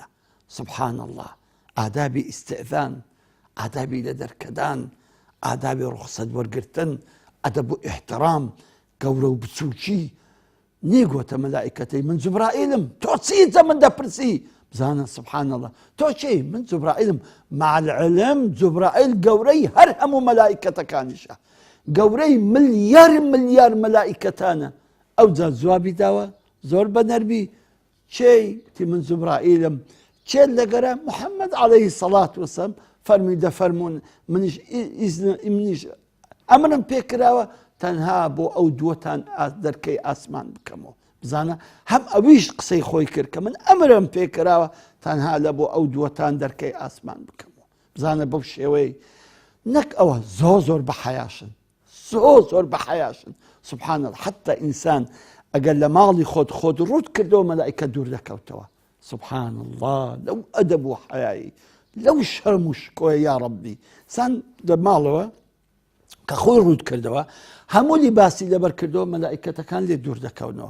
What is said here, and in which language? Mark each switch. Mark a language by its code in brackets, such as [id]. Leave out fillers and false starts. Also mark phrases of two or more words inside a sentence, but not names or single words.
[ar] سبحان الله، [ckb] ئادابی ئیستئذان، ئادابی لە دەرکەدان، ئادابی ڕوخسەت وەرگرتن، ئەدەب و ئیحترام، گەورە و بچووکی. نێگوتە مەلائیکەتەی من جوبرائیلم، تۆ چیتە من دەپرسی؟ بزانە [ar] سبحان الله، [ckb] تۆ چی؟ من جوبرائیلم. [ar] مع العلم [ckb] جوبرائیل گەورەی هەر هەموو مەلائیکەتەکانیشە، گەورەی ملیار مەلائیکەتانە. ئەوجا جوابی داوە زۆر بەنەرمی، چی؟ تی من جوبرائیلم. چێت لەگەرە؟ محەممەد [ar] عليه الصلاة والسلام. [ckb] فەرمی دەفەرمون منیش ئەمرم پێکراوە تەنها بۆ ئەو دووەتان دەرکەی ئاسمان بکەمەوە. بزانە هەم ئەویش قسەی خۆی کرد کە من ئەمرم پێکراوە تەنها لە بۆ ئەو دووەتان دەرکەی ئاسمان بکەمەوە. بزانە بەو شێوەی نەک ئەوە زۆر بەحەیاشن، زۆر بەحەیاشن. [ar] سبحان الله، [ckb] حتى ئینسان ئەگەر لە ماڵی خۆت ڕوت کردەوە مەلائیکە دوور دەکەوتەوە. [ar] سبحان الله، [ckb] لەو ئەدەب و حەیایی، لەو شەرم و شکۆیە یا ڕەبی. سان لە ماڵەوە کە خۆی ڕوود کردەوە هەموو لیباسی لەبەر کردەوە مەلائیکەتەکان لێ دوور دەکەونەوە.